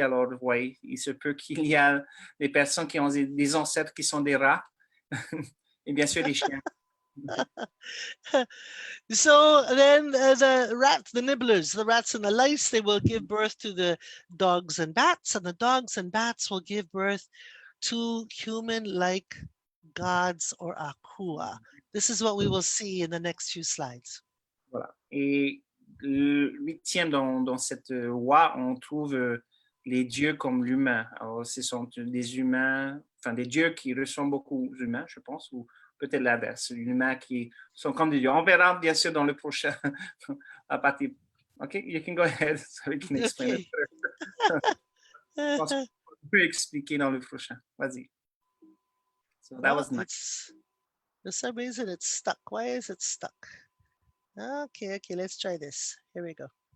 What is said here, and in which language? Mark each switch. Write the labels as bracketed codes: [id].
[fr] Alors, vous voyez, il se peut qu'il y a des personnes qui ont des ancêtres qui sont des rats, et bien sûr les chiens. [en] So then the rats, the nibblers, the rats and the lice, they will give birth to the dogs and bats, and the dogs and bats will give birth to human-like gods or akua. This is what we will see in the next few slides. [fr] Voilà. Et le 8e dans cette loi, on trouve les dieux comme l'humain. Alors, ce sont des humains, enfin des dieux qui ressemblent beaucoup aux humains, je pense, ou peut-être l'inverse, les humains qui sont comme des dieux. On verra bien sûr dans le prochain, à partir. [en] OK, you can go ahead, so we can explain it. [fr] Je pense qu'on peut expliquer dans le prochain. Vas-y. [en] So that was nice. For some reason it's stuck. Why is it stuck? Okay, let's try this. Here we go.